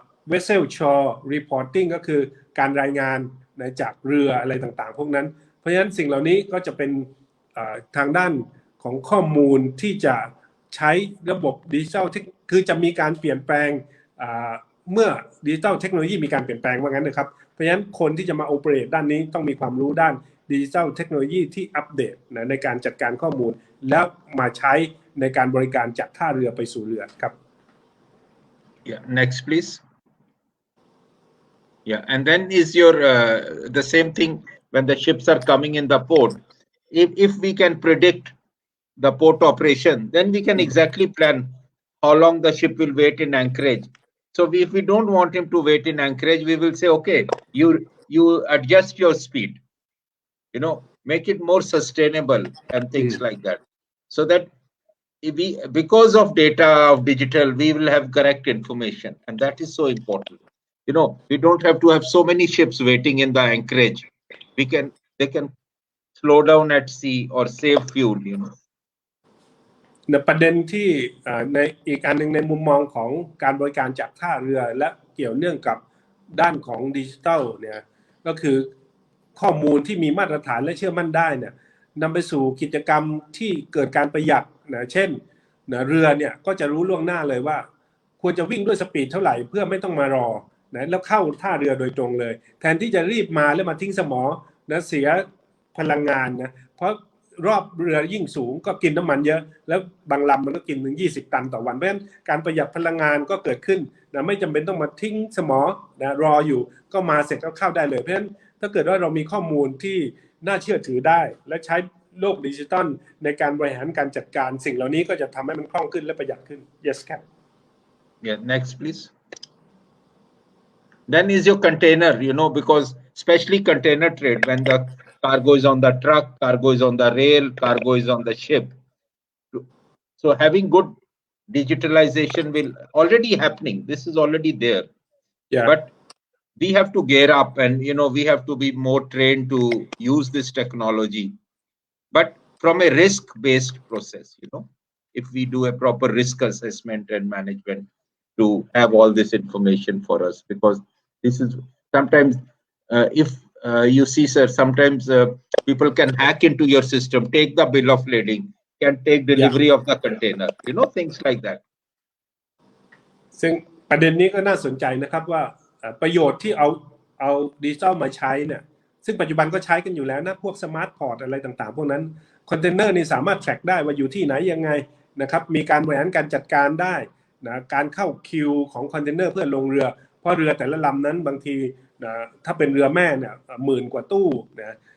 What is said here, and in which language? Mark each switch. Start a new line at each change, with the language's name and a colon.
Thai: vessel shore reporting ก็คือการรายงานนะจากเรืออะไรต่างๆพวกนั้นเพราะฉะนั้นสิ่งเหล่านี้ก็จะเป็นทางด้านของข้อมูลที่จะใช้ระบบดิจิทัลคือจะมีการเปลี่ยนแปลงเมื่อดิจิทัลเทคโนโลยีมีการเปลี่ยนแปลงว่างั้นนะครับเพราะฉะนั้นคนที่จะมาโอเปเรตด้านนี้ต้องมีความรู้ด้านดิจิทัลเทคโนโลยีที่อัปเดตนะในการจัดการข้อมูลแล้วมาใช้ในการบริการจากท่าเรือไปสู่เรือครับ
English: Yeah, next please. Yeah, and then is your the same thing when the ships are coming in the port. If we can predict the port operation, then we can exactly plan how long the ship will wait in anchorage. So if we don't want him to wait in anchorage, we will say, okay, you adjust your speed, make it more sustainable and things like that, so that because of data of digital, we will have correct information, and that is so important. We don't have to have so many ships waiting in the anchorage. They can slow down at sea or save fuel.
Thai: ในประเด็นที่ในอีกอันหนึ่งในมุมมองของการบริการจากท่าเรือและเกี่ยวเนื่องกับด้านของดิจิทัลเนี่ยก็คือข้อมูลที่มีมาตรฐานและเชื่อมั่นได้เนี่ยนำไปสู่กิจกรรมที่เกิดการประหยัดนะเช่นนะเรือเนี่ยก็จะรู้ล่วงหน้าเลยว่าควรจะวิ่งด้วยสปีดเท่าไหร่เพื่อไม่ต้องมารอนะแล้วเข้าท่าเรือโดยตรงเลยแทนที่จะรีบมาแล้วมาทิ้งสมอนะเสีย พลังงานนะเพราะรอบเรือยิ่งสูงก็กินน้ำมันเยอะแล้วบางลำมันก็กินถึง20 ตันต่อวันเพราะฉะนั้นการประหยัดพลังงานก็เกิดขึ้นนะไม่จำเป็นต้องมาทิ้งสมอนะรออยู่ก็มาเสร็จก็เข้าได้เลยเพราะฉะนั้นถ้าเกิดว่าเรามีข้อมูลที่น่าเชื่อถือได้และใช้โลกดิจิตอลในการบริหารการจัดการสิ่งเหล่านี้ก็จะทำให้มันคล่องขึ้นและประหยัดขึ้น yes ครับ
English: Yeah, next please. Then is your container, because especially container trade, when the cargo is on the truck, cargo is on the rail, cargo is on the ship. So having good digitalization will already happening. This is already there. Yeah. But we have to gear up, and we have to be more trained to use this technology, but from a risk-based process. If we do a proper risk assessment and management to have all this information for us, because this is sometimes if you see, sir, sometimes people can hack into your system, take the bill of lading, can take delivery of the container, things like that.
Thai: ซึ่งประเด็นนี้ก็น่าสนใจนะครับว่าประโยชน์ที่เอาดิจิทัลมาใช้เนี่ยซึ่งปัจจุบันก็ใช้กันอยู่แล้วนะพวกสมาร์ทพอร์ตอะไรต่างๆพวกนั้นคอนเทนเนอร์นี่สามารถแทร็กได้ว่าอยู่ที่ไหนยังไงนะครับมีการบริหารการจัดการได้นะการเข้าคิวของคอนเทนเนอร์เพื่อลงเรือเพราะเรือแต่ละลำนั้นบางทีนะถ้าเป็นเรือแม่เนี่ย10,000 กว่าตู้นะ